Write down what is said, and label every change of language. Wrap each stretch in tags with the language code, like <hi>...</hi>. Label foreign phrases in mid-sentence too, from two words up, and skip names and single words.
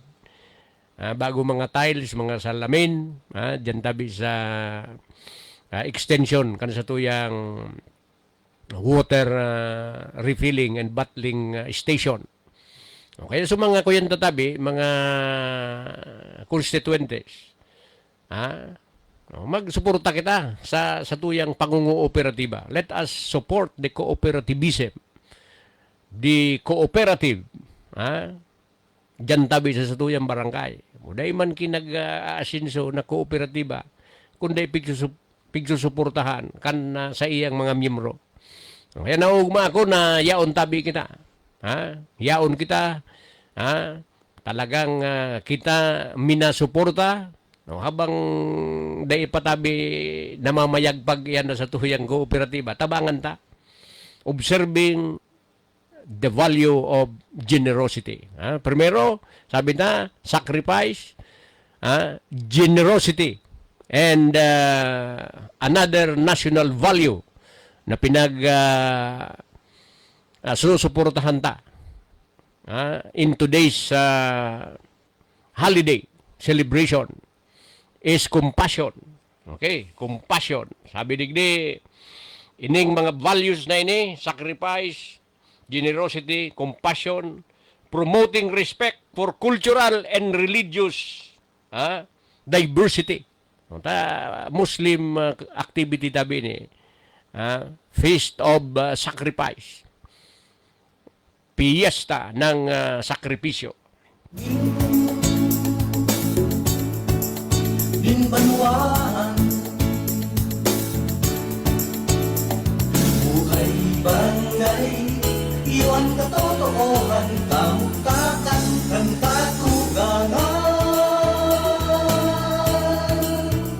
<bik>Bago mga tiles, mga salamin, dyan tabi sa extension, kan sa tuyang</bik> <en>water refilling and bottling station.</en> <bik>Kaya sa mga kuyan tatabi, mga constituentes, magsuporta kita sa tuyang pangungo-operatiba.</bik> <en>Let us support the cooperativism, the cooperative,</en> <bik>dyan tabi sa tuyang barangay. Dahil man kinag-asinso na kooperatiba, kundi pigsusuportahan kan sa iyang mga miyembro. Kaya naugma ako na yaon tabi kita. Yaon kita. Talagang kita minasuporta. Habang dahil patabi namamayagpag yan na sa tuyang kooperatiba, tabangan ta.</bik> <en>Observing the value of generosity.</en> <bik>Primero, sabi na,</bik> <en>sacrifice, generosity, and another national value</en> <bik>na susuportahan ta</bik> <en>in today's holiday celebration is compassion. Okay, compassion.</en> <bik>Sabi digdi, ining mga values na ini,</bik> <en>sacrifice, generosity, compassion, promoting respect for cultural and religious diversity. Muslim activity</en> <bik>tabi ni,</bik> <en>Feast of Sacrifice,</en> <tl>piyesta ng sakripisyo.</tl> <bik>Dinbanwaan, buhay barangay, iwan katotohan, kamukakan ng katugangan.</bik>